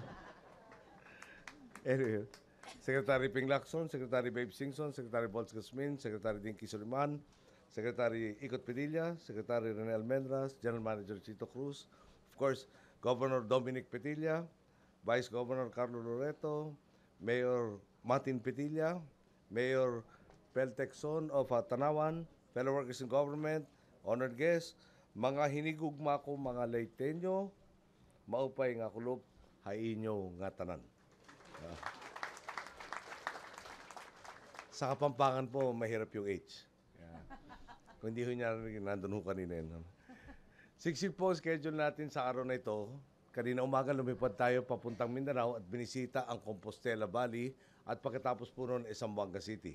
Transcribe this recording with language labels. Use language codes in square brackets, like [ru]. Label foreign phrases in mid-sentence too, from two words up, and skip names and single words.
[en] Anyway, Secretary Ping Lacson, Secretary Babe Singson, Secretary Bolts Gasmin, Secretary Dinky Suliman, Secretary Ikot Padilla, Secretary Rene Almendras, General Manager Chito Cruz, of course, Governor Dominic Petilla, Vice Governor Carlo Loreto, Mayor Martin Petilla, Mayor Peltexon of Tanawan, fellow workers in government, honored guests, [war] mga hinigugma ko mga Leyteño, maupay nga kulop, hainyo nga tanan. [tl] Sa Kapampangan po, mahirap yung H. [en] Yeah. [tl] Kung hindi ho niya nandun ho kanina yun. Siksik po schedule natin sa araw na ito. Kanina umaga lumipad tayo papuntang Mindanao at binisita ang Compostela Valley at pagkatapos po noon Zamboanga City.